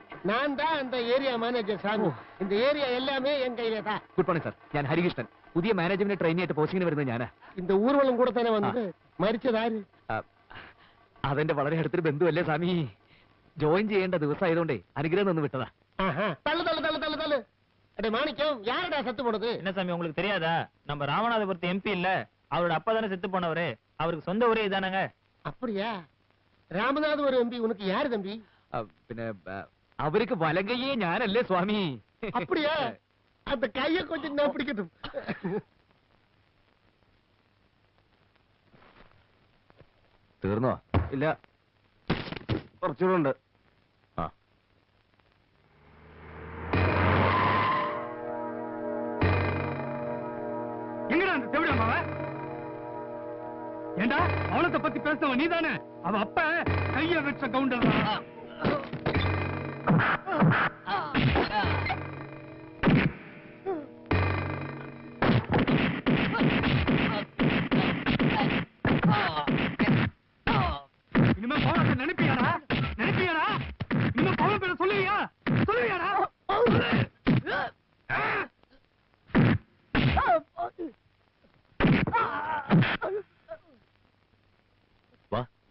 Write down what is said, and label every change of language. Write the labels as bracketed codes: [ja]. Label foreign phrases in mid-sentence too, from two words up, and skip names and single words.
[en] area manager [ml] സാമി. [ta] இந்த ஏரியா எல்லாமே என் கையில தான். [en] good morning sir, [ml] ഞാൻ ഹരികൃഷ്ണൻ. പുതിയ [en] management trainee [ml] ആയിട്ട് പോസ്റ്റിങ്ങിന് വരുന്നത് ഞാനാ. [ta] இந்த ஊர்வலம் கூட தானே வந்தது. [ml] മരിച്ചതാര്? അതെന്റെ വളരെ അടുത്തൊരു ബന്ധുവല്ലേ സ്വാമി. ജോയിൻ ചെയ്യേണ്ട ദിവസമായതുകൊണ്ടേ അനുഗ്രഹം ഒന്ന് വിട്ടതാ. [ta] தள்ளு தள்ளு தள்ளு தள்ளு தள்ளு. அடே மாணிக்கம், யாரடா செத்து போனது? என்ன சாமி உங்களுக்கு தெரியாதா? நம்ம ராமநாதபுரத்து எம்பி இல்ல, அவரோட அப்பா தானே செத்து போனவரு. அவருக்கு சொந்த ஊரே இதானங்க. அப்படியா? ராமநாதபுரம் எம்பி உனக்கு யாரு தம்பி? [ml] പിന്നെ അവർക്ക് വലങ്കയെ ഞാനല്ലേ സ്വാമി. [ta] அப்படியா? அந்த கைய கொஞ்சம் நான் பிடிக்கட்டும். [ml] തീർന്നോ? ഇല്ല, കുറച്ചുകൂടെ ഉണ്ട്. [ta] எங்கடா அந்த செவிட அம்மாவ? ஏண்டா அவளத்தை பத்தி பேசுறவன் நீதானே? அவ அப்ப கைய வச்ச கவுண்டர். இனிமே போறத நினைப்பியாடா? இனிமே போற பேர சொல்லுவியாடா? [ml] വാ.